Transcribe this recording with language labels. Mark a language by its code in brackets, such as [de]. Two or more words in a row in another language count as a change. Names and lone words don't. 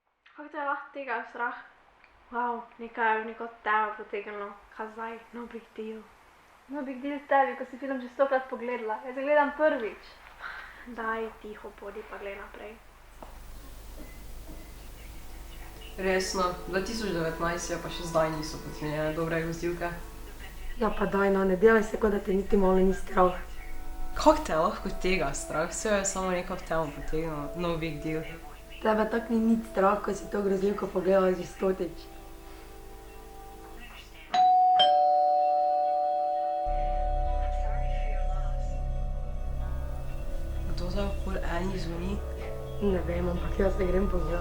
[sl] Kako te je lahko tega strah? Wow, nekaj je neko temo potegnilo. Kaj zdaj? [en] No big deal. No big deal [sl] tebi, ko si film že 100-krat pogledala. Jaz ga gledam prvič. Daj, tiho bodi pa glej naprej. Resno, 2019 je pa še zdaj niso pocenjene dobre grozljivke. Ja pa daj no, ne delaj se, kot da te niti malo ni strah. Kako te je lahko tega strah? Vse je samo neko temo potegnilo, [en] no big deal. [sl] Tebe tak ni nič strah, ko si to grozljivko pogledala že 100-tič. Kdo zdaj pol eni zvoni? Ne vem, ampak jaz ne grem pogledat.